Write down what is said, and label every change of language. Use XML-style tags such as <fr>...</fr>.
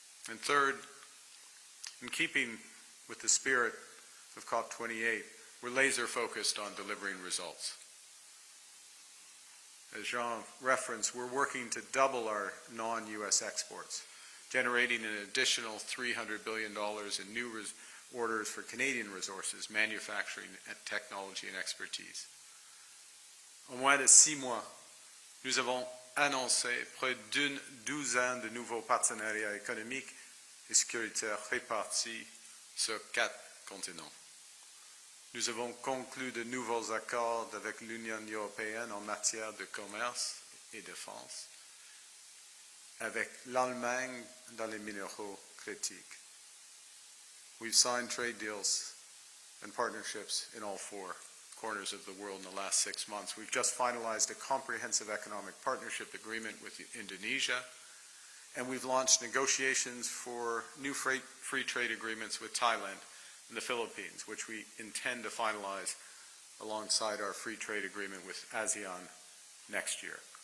<en>And third, in keeping with the spirit of COP28, we're laser-focused on delivering results. As Jean referenced, we're working to double our non-U.S. exports, generating an additional $300 billion in new orders for Canadian resources, manufacturing, technology and expertise.</en> <fr>En moins de 6 mois, nous avons annoncé près d'une douzaine de nouveaux partenariats économiques et sécuritaires répartis sur 4 continents. Nous avons conclu de nouveaux accords avec l'Union européenne en matière de commerce et de défense, avec l'Allemagne dans les minéraux critiques.</fr> <en>We've signed trade deals and partnerships in all 4 corners of the world in the last 6 months. We've just finalized a comprehensive economic partnership agreement with Indonesia, and we've launched negotiations for new free trade agreements with Thailand and the Philippines, which we intend to finalize alongside our free trade agreement with ASEAN next year.</en>